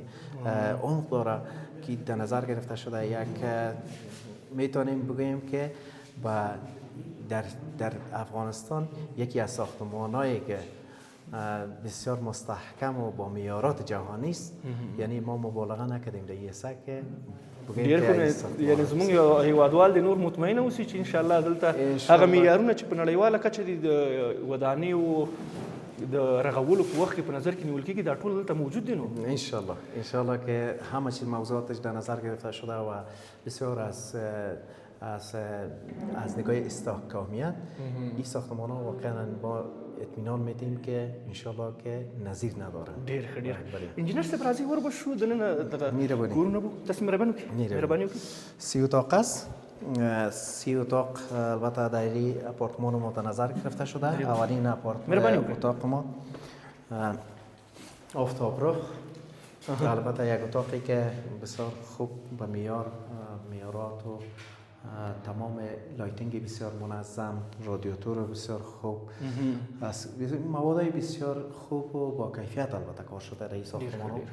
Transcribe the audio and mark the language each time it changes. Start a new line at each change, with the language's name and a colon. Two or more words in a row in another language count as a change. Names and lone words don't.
Persian: عمق داره که در نظر گرفته شده. یک میتونیم بگوییم که در افغانستان یکی از ساختمان‌هایی که بسیار مستحکم و با معیارات جهانی است. یعنی ما مبالغه نکردیم در این سه که
Pashto: ډېر ښه. یعنې زموږ هیوادوال د نور مطمئنه اوسي چې
Arabic: انشاءالله
Pashto: دلته هغه معیارونه چې په نړیواله کچه دي د ودانیو د رغولو په وخت کې په نظر کې نیول کېږي دا ټول دلته موجود دي. نو
Arabic: انشاءالله
Persian: که همه چیز موضوعاتش در نظر گرفته شده و بسیار از نگاه استحکامیت این ساختمان ها واقعا با اطمینان میدیم که
Arabic: انشالله
Persian: که نظیر نداره.
Pashto: ډېر ښه ډېر ښه. انجینر صاحب راځئ وربشو دننه دغه کورونه به تاسو مهرباني وکړئ.
Persian: 30 اتاق است. 30 اتاق البته در این اپارتمان ما در نظر گرفته شده. اولین اتاق ما آفتاب رو البته یک اتاقی که بسیار خوب به معیارات و تمام لایتینگ بسیار منظم، رادیاتور بسیار خوب، از مواد بسیار خوب و با کیفیت البته کار شده در این ساختمان ها.